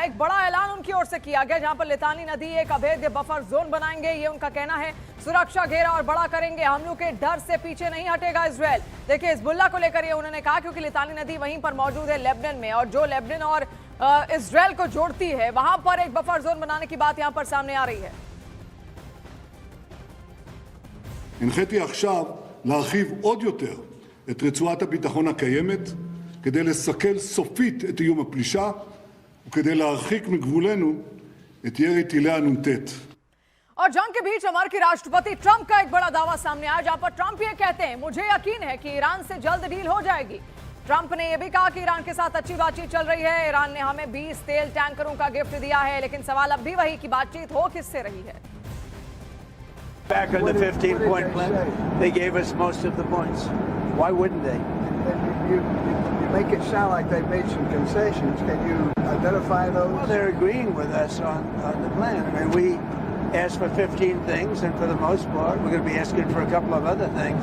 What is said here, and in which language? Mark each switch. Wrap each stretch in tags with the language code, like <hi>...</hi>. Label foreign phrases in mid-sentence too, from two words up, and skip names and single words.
<hi>एक बड़ा ऐलान उनकी ओर से किया गया, जहां पर लितानी नदी एक अवैध</hi> <en>buffer zone</en> <hi>बनाएंगे, ये उनका कहना है। सुरक्षा घेरा और बड़ा करेंगे, हमलों के डर से पीछे नहीं हटेगा इजरायल। देखिए हिजबुल्लाह को लेकर ये उन्होंने कहा क्योंकि लितानी नदी वहीं पर मौजूद है लेबनान में, और जो लेबनान और इजरायल को जोड़ती है वहां पर एक</hi> <en>buffer zone</en> <hi>बनाने की बात यहां पर सामने आ रही है।</hi> <he>הנחיתי עכשיו להרחיב עוד יותר את רצועת הביטחון הקיימת כדי לסכל סופית את איום הפלישה וכדי להרחיק מגבולנו את ירי טילי הנ"ט।</he> <hi>और जंग के बीच अमेरिकी राष्ट्रपति ट्रंप का एक बड़ा दावा सामने आया, जहां पर ट्रंप ये कहते हैं, मुझे यकीन है कि ईरान से जल्द डील हो जाएगी। ट्रंप ने यह भी कहा कि ईरान के साथ अच्छी बातचीत चल रही है। ईरान ने हमें 20 तेल टैंकरों का गिफ्ट दिया है, लेकिन सवाल अब भी वही कि बातचीत हो किससे रही है।</hi> <en>Back on the 15-point plan, they gave us most of the points. Why wouldn't they? You make it sound like they've made some concessions. Can you identify those? Well, they're agreeing with us on the plan. I mean, we asked for 15 things, and for the most part, we're going to be asking for a couple of other things.</en>